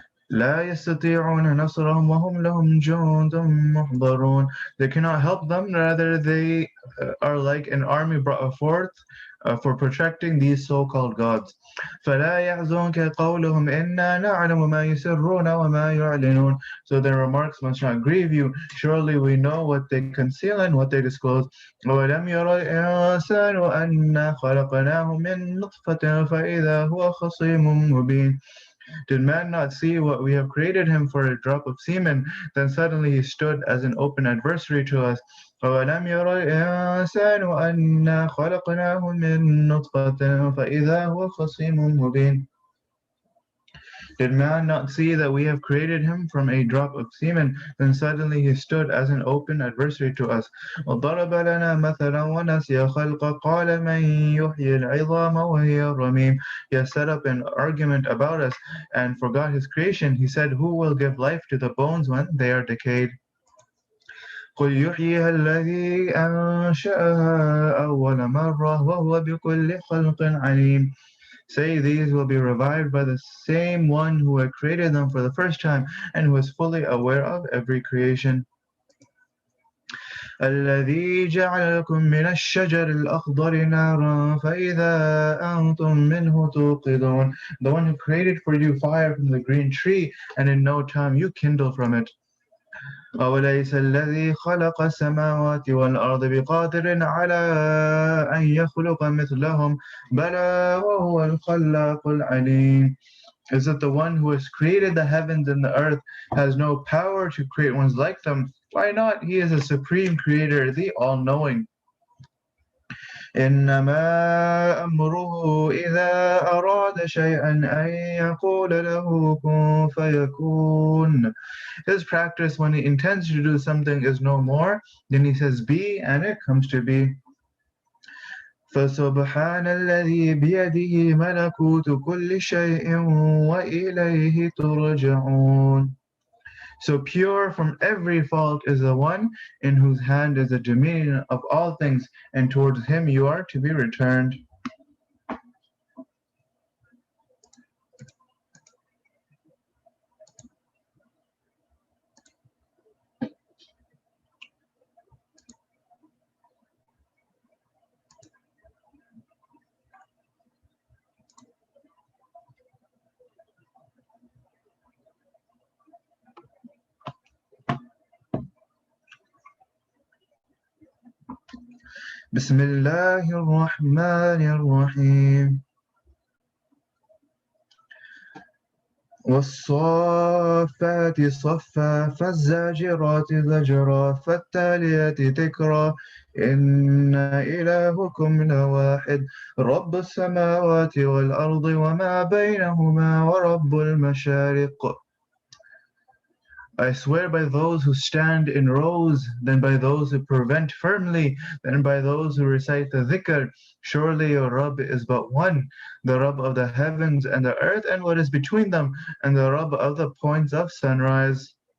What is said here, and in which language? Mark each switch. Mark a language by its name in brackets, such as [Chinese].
[Arabic] لا يستطيعون نصرهم وهم لهم جند محضرون. [English] They cannot help them, rather they are like an army brought forth for protecting these so-called gods. [Arabic] فلا يحزنك قولهم إنا نعلم ما يسرون وما يعلنون. [English] So their remarks must not grieve you. Surely we know what they conceal and what they disclose. [Arabic] ولم ير الإنسان أنا خلقناه من نطفة فإذا هو خصيم مبين. [English] Did man not see what we have created him for a drop of semen? Then suddenly he stood as an open adversary to us. [Arabic] أَوَلَمْ يَرَ الْإِنسَانُ أَنَّا خَلَقْنَاهُ مِن نُّطْفَةٍ فَإِذَا هُوَ خَصِيمٌ مُّبِينٌ. [English] Did man not see that we have created him from a drop of semen? Then suddenly he stood as an open adversary to us. [Arabic] وَضَرَبَ لَنَا مَثَلًا وَنَسِيَ خَلْقَهُ قَالَ مَن يُحْيِي الْعِظَامَ وَهِيَ رَمِيمٌ. [English] He has set up an argument about us and forgot his creation. He said, who will give life to the bones when they are decayed? [Arabic] قل يحييها الذي أنشأها أول مرة وهو بكل خلق عليم. [English] Say these will be revived by the same one who had created them for the first time and who is fully aware of every creation. [Arabic] الذي جعل لكم من الشجر الأخضر نارا فإذا أنتم منه توقدون. [English] The one who created for you fire from the green tree, and in no time you kindle from it. [Arabic] أوليس الذي خلق السماوات والأرض بقادر على أن يخلق مثلهم بلى وهو الخلاق العليم. [English] Is it the one who has created the heavens and the earth has no power to create ones like them? Why not? He is a supreme creator, the all-knowing. [Arabic] إنما أمره إذا أراد شيئا أن يقول له كن فيكون. [English] His practice when he intends to do something is no more than he says be, and it comes to be. [Arabic] فسبحان الذي بيده ملكوت كل شيء وإليه ترجعون. [English] So pure from every fault is the one in whose hand is the dominion of all things, and towards him you are to be returned. [Arabic] بسم الله الرحمن الرحيم. والصافات صفا فالزاجرات زجرا فالتاليات ذكرا إن إلهكم لواحد رب السماوات والأرض وما بينهما ورب المشارق. [English] I swear by those who stand in rows, then by those who prevent firmly, then by those who recite the dhikr. Surely your Rabb is but one, the Rabb of the heavens and the earth and what is between them, and the Rabb of the points of sunrise.